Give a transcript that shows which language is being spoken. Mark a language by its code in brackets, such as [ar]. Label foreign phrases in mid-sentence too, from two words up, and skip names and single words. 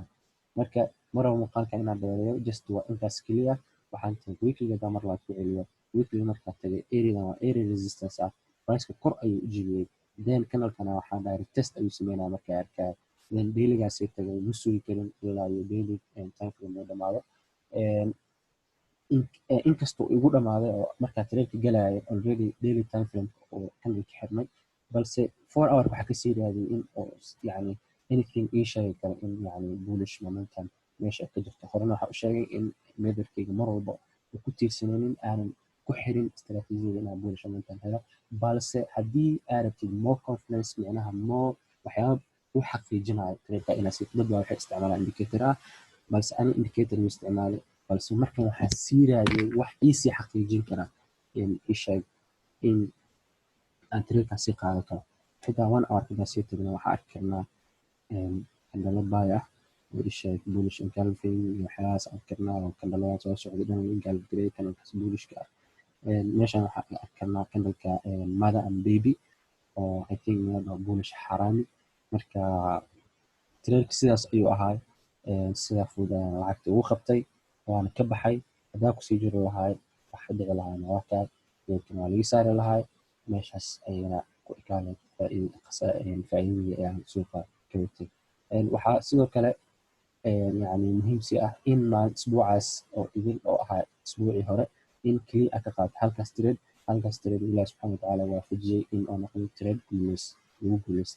[so] marka maraba muuqaalkan inaan dheereeyo just waa intaas keliya. waxaan tagay weekly hadaa mar labaad ku celiyo weekly markaa tagay area-dan waa [en] area resistance [so] ah price-ka kor ayuu u jebiyey. then kanalkana waxaa dhahay retest ayuu sameynaya markaa arkaya. then daily-gaasay tagay ma sugi karin ilaa iyo [en] daily time frame [so] uu dhamaado. inkastoo igu dhamaaday oo markaa trade-ka galayay already [en] daily time frame [so] oo kanalka xirmay balse 4 hour waxaa kasii raadiyay in oo yani anything ii sheegi karo in yani [en] bullish momentum [so] meesha ka jirto. horena waxaa u sheegay in method-kayga mar walba uu ku tiirsanaynin aanan ku xirin istiraatiijiyada inaan [en] bullish momentum [so] helo balse haddii aad rabtid [en] more confidence [so] micnaha more waxyaaba u xaqiijinayo trade-ka inaad si dad baa waxay isticmaalaan indicator ah balse ani indicator ma isticmaali balse markan waxaa sii raadiyay wax iisii xaqiijin kara ii sheeg in aan trade-kan sii qaadan karo. xitaa 1 hour hadaa sii tagno waxaa arki karnaa candle buy ah oo ii sheeg [en] bullish engulfing [so] iyo waxyaalahaas arki karnaa oo candle-yadan soo socday dhan engulf gareeyay candle-kaas bullishka ah. meeshaan waxaa arki karnaa candle-ka [en] mother and baby [so] oo [en] I think [so] waa bullish xaraami. marka trade-ka sidaas ayuu ahaa. sidaa fudud ayaan lacagta ugu qabtay waana ka baxay. hadaa kusii jiri lahaay waxa dhici lahaana waa kaa trade-kan waa laga saari lahaay meeshaas ayayna ku ekaaneyd. faa'iidadii ayaan suuqa ka watay. Waxaa sidoo kale يعني muhiim sii ah in isbuucaas oo idil oo ahaa isbuucii hore in keliya aad ka qaadato halkaas trade ilaahi [ar] سبحانه وتعالى [so] waafajiyey in oo noqdo trade lagu guuleysta.